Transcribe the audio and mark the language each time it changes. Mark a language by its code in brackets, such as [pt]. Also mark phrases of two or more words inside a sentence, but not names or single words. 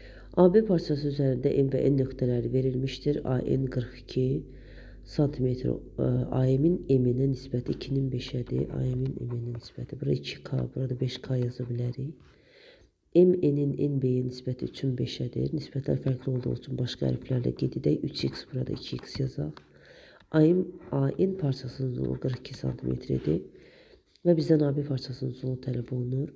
[az] AB parçası üzərində M və N nöqtələri verilmişdir. AN 42 santimetr, AM-in M-nə nisbəti 2-nin 5-ədir. AM-in M-nə nisbəti. Burada 2K, burada 5K yaza bilərik. MN-in NB-yə nisbəti 3-ün 5-ədir. Nisbətlər fərqli olduğu üçün başqa hərflərlə qeyd edək. 3x, burada 2x yazaq. AN parçasının uzunluğu 42 santimetrdir və bizdən AB parçasının uzunluğu tələb olunur.